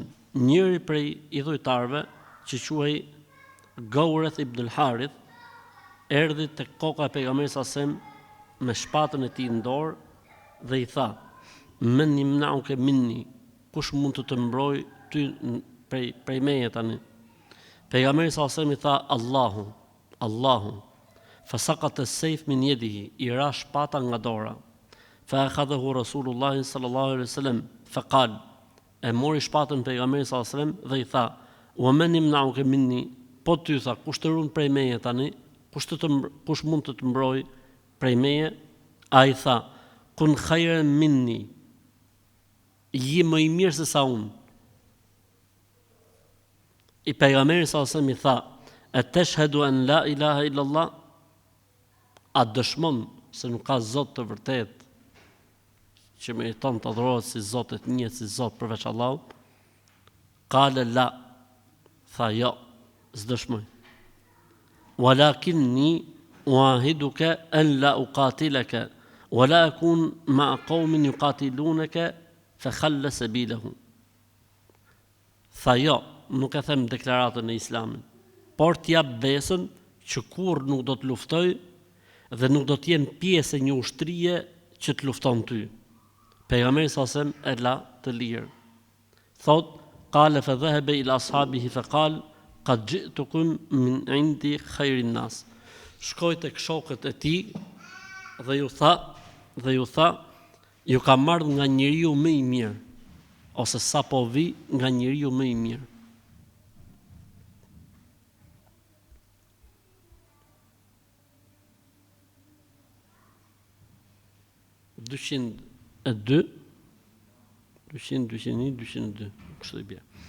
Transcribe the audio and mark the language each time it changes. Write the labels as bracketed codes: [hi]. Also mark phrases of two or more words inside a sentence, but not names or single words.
[sq] Njëri prej idhujtarëve që quhej Gaureth ibn al-Harith erdhi tek koka e pejgamberit [ar] صلى الله عليه وسلم [sq] me shpatën e tij në dorë dhe i tha: [ar] "من يمنعك مني?" [sq] Kush mund të mbrojë ty prej meje tani? Pejgamberi [ar] صلى الله عليه وسلم [sq] i tha: Allahu. [ar] فسقط السيف من يده, [sq] i ra shpata nga dora. [ar] فأخذه رسول الله صلى الله عليه وسلم فقال, [sq] e mori shpatën pejgamberit [ar] صلى الله عليه وسلم [sq] dhe i tha: [ar] "ومن يمنعك مني?" [sq] Po ty tha, kush të ruan prej meje tani? Kush mund të mbrojë prej meje? Ai tha: [ar] "كن خيرا مني." [sq] Je më i mirë se sa unë. I pejgamberi [ar] صلى الله عليه وسلم [sq] i tha: [ar] "أتشهد أن لا إله إلا الله?" [sq] A dëshmon se nuk ka Zot të vërtet që meriton të adhurohet si Zot e të njëjtë si Zot përveç Allahut? [ar] قال لا. [sq] Tha jo, s'dëshmoj. [ar] ولكني أعاهدك أن لا أقاتلك ولا أكون مع قوم يقاتلونك فخلى سبيله. [sq] Tha jo, nuk e them deklaratën e Islamit, por t'jap besën që kur nuk do të luftoj dhe nuk do të jenë pjesë e një ushtrie që të lufton ty. Pejgamberi sasem e la të lirë. Thot, [ar] قال فذهب إلى أصحابه فقال قد جئتكم من عند خير الناس. [sq] Shkoi tek shokët e tij dhe ju tha, ju ka marrë nga njeriu më i mirë, ose sa po vi nga njeriu më i mirë. E 2, 200, 201, 202, kështu i bie.